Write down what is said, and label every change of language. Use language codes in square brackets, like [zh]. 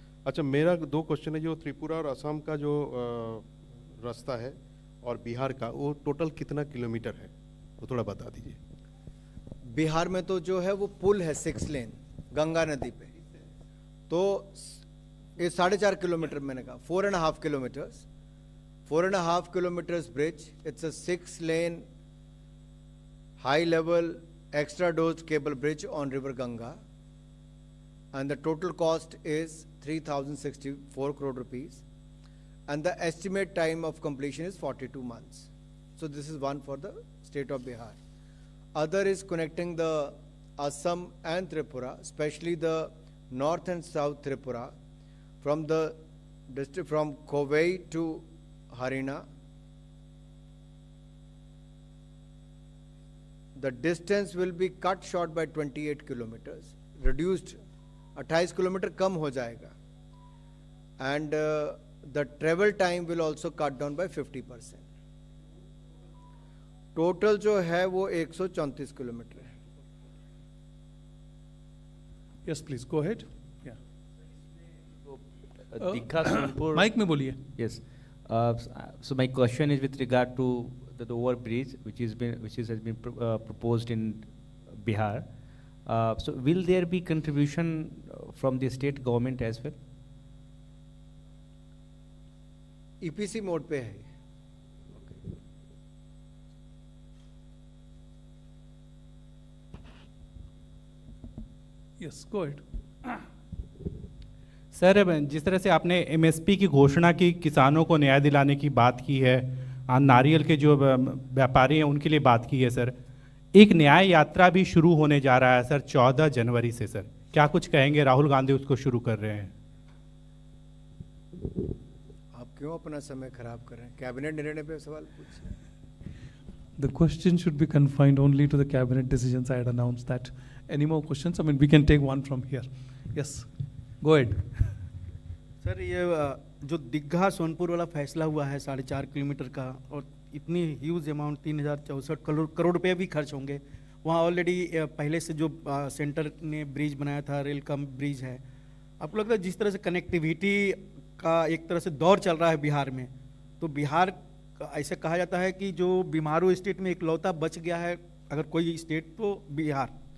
[hi] अच्छा, मेरा दो क्वेश्चन है। जो त्रिपुरा और असम का जो रास्ता है और बिहार का, वो टोटल कितना किलोमीटर है, वो थोड़ा बता दीजिए। बिहार में तो जो है वो पुल है 6 लेन गंगा नदी पे, तो ये 4.5 किलोमीटर मैंने कहा, 4.5 kilometres, [en] 4.5 kilometers bridge. It's a 6 lane high level extra dosed cable bridge on river Ganga, and the total cost is 3,064 crore rupees, and the estimate time of completion is 42 months. So this is one for the state of Bihar. Other is connecting the Assam and Tripura, especially the north and south Tripura, from the district from Kovai to Harina. The distance will be cut short by 28 kilometers, reduced 28 kilometer [hi] कम हो जाएगा, [en] and the travel time will also cut down by 50%. [hi] Total जो है वो 134 kilometre है. [en] Yes, please, go ahead. Yeah. Digha Sonpur. [hi] Mike में बोलिए. [en] Yes. So my question is with regard to the overbridge which has been proposed in Bihar. So will there be contribution from the state government as well? [hi] EPC mode पे है. [en] Yes, go ahead. [hi] Sir, जिस तरह से आपने MSP की घोषणा की, किसानों को न्याय दिलाने की बात की है, नारियल के जो व्यापारी हैं उनके लिए बात की है, सर एक न्याय यात्रा भी शुरू होने जा रहा है सर 14 जनवरी से. सर क्या कुछ कहेंगे? राहुल गांधी उसको शुरू कर रहे हैं. आप क्यों अपना समय खराब कर रहे हैं? कैबिनेट निर्णय पे सवाल पूछिए. [en] The question should be confined only to the cabinet decisions. I had announced that. Any more questions? I mean, we can take one from here. Yes, go ahead. [hi] Sir, ये जो दीघा सोनपुर वाला फैसला हुआ है 4.5 किलोमीटर का, और इतनी ह्यूज अमाउंट 3064 करोड़ रुपए भी खर्च होंगे वहाँ. ऑलरेडी पहले से जो सेंटर ने ब्रिज बनाया था, रेल का ब्रिज है. आपको लगता है जिस तरह से कनेक्टिविटी का एक तरह से दौर चल रहा है बिहार में, तो बिहार ऐसे कहा जाता है कि जो बीमारू स्टेट में इकलौता बच गया है अगर कोई स्टेट तो बिहार.